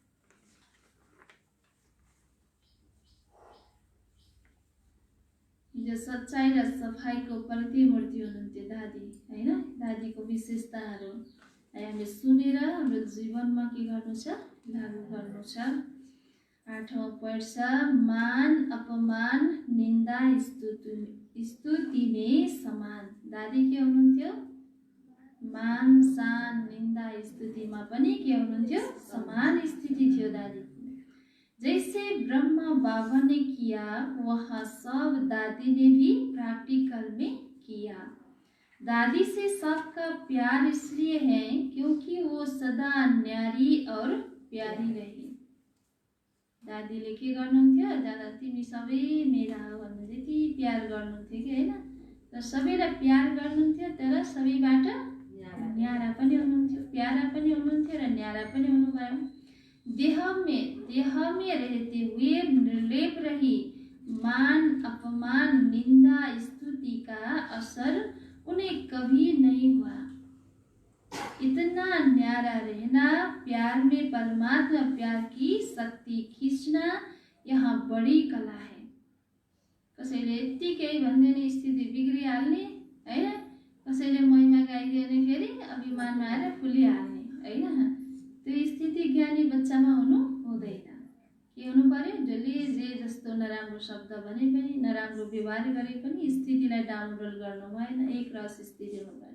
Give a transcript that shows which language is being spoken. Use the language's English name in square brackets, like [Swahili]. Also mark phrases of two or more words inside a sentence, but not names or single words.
[Nepali] हिजो सच्चाइ र सफाइको प्रतिमूर्ति हुनुहुन्थ्यो दादी, होइन? दादीको विशेषताहरू हामीले सुनेर हाम्रो जीवनमा के गर्नु छ? लागू गर्नु छ। 8औं पोइन्ट छ, [Hindi] मान अपमान निन्दा स्तुति में समान। [Nepali] दादी के हुनुहुन्थ्यो? मान सान निन्दा स्तुतिमा पनि के हुनुहुन्थ्यो? समान स्थिति थियो दादी। [Hindi] जैसे ब्रह्मा बाबा ने किया वह सब दादी ने भी प्रैक्टिकल में किया। दादी से सबका प्यार इसलिए है क्योंकि वो सदा न्यारी और प्यारी रही। [Nepali] दादीले के गर्नुहुन्थ्यो? दादा तिमी सबै मेरा हो भन्दै यति प्यार गर्नुहुन्थ्यो कि होइन? र सबैलाई प्यार गर्नुहुन्थ्यो, तर सबैबाट न्यारा पनि हुनुहुन्थ्यो, प्यारा पनि हुनुहुन्थ्यो र न्यारा पनि हुनुभयो। [Hindi] देह में रहते हुए निर्लेप रही मान अपमान निंदा स्तुति का असर उन्हें कभी नहीं हुआ। इतना न्यारा रहना, प्यार में परमात्मा प्यार की शक्ति खींचना यहाँ बड़ी कला है। [Nepali] कसैले यत्तिकै भन्दैन स्थिति बिग्रिहाल्ने होइन? कसैले महिमा गाइदियो भने फेरि अभिमानमा आएर फुलिहाल्ने होइन? त्यो स्थिति ज्ञानी बच्चामा हुनु हुँदैन। के हुनु पर्यो? जसले जे जस्तो नराम्रो शब्द भने पनि नराम्रो व्यवहार गरे पनि स्थितिलाई डाउनरोड गर्नु भएन, एक रस स्थिति हुनु भएन।